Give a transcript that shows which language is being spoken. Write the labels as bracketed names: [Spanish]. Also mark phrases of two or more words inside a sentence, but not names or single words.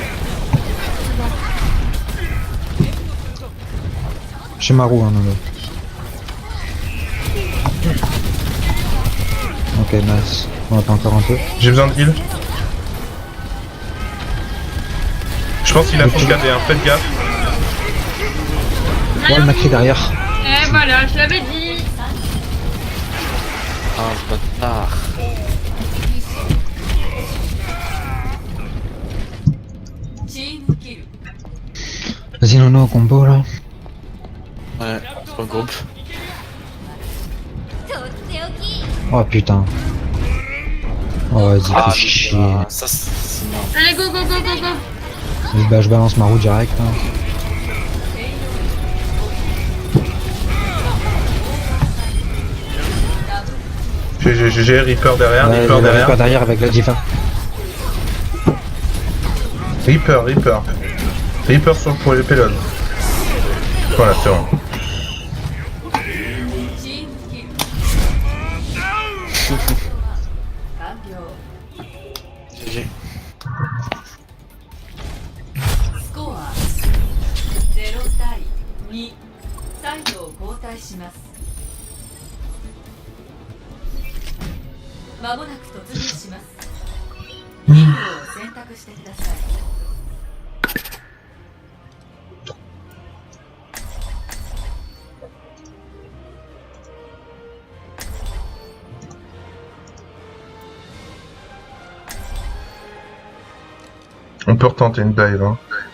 [French] J'ai ma roue, hein, non, [English] Ok, nice. [French] On attend encore un peu. J'ai besoin de heal. Je pense qu'il a son KD, hein. Faites gaffe. Ouais, le Macri derrière. Et voilà, je l'avais dit. Ah, ce bâtard. [Japanese] チームキル [French] Vas-y, Nono, au combo là. Ouais, on se regroupe. Oh putain. Oh, vas-y, fais chier. Ça, c'est merde. Allez, [English] go, go, go, go, go. [French] Bah, je balance ma roue direct. Hein. GG, Reaper derrière, Ouais, Reaper il y a derrière. Reaper derrière avec la diva. Reaper. Reaper pour les payloads. Voilà, c'est bon. [Japanese] チームキル完了 [French] GG. [Japanese] スコア0対2サイドを交代しますまもなく突入しますヒーローを選択してください [French] On peut retenter une dive, hein.